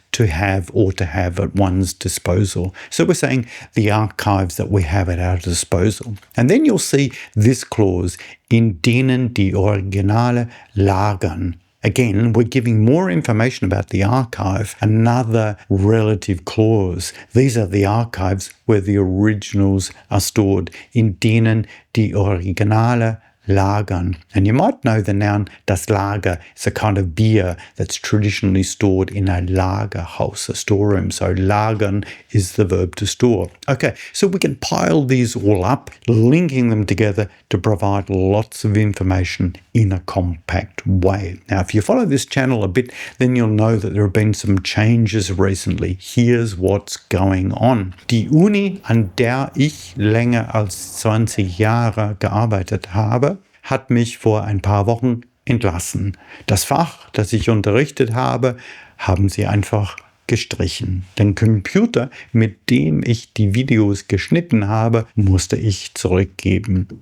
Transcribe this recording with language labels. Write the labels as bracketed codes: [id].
[en] to have or to have at one's disposal. So we're saying the archives that we have at our disposal. And then you'll see this clause, in denen die Originale lagern. Again, we're giving more information about the archive, another relative clause. These are the archives where the originals are stored. [de] In denen die Originale lagern. [en] And you might know the noun das Lager is a kind of beer that's traditionally stored in a Lagerhaus, a storeroom. So lagern is the verb to store. Okay, so we can pile these all up, linking them together to provide lots of information in a compact way. Now, if you follow this channel a bit, then you'll know that there have been some changes recently. Here's what's going on. [de] Die Uni, an der ich länger als 20 Jahre gearbeitet habe, hat mich vor ein paar Wochen entlassen. Das Fach, das ich unterrichtet habe, haben sie einfach gestrichen. Den Computer, mit dem ich die Videos geschnitten habe, musste ich zurückgeben.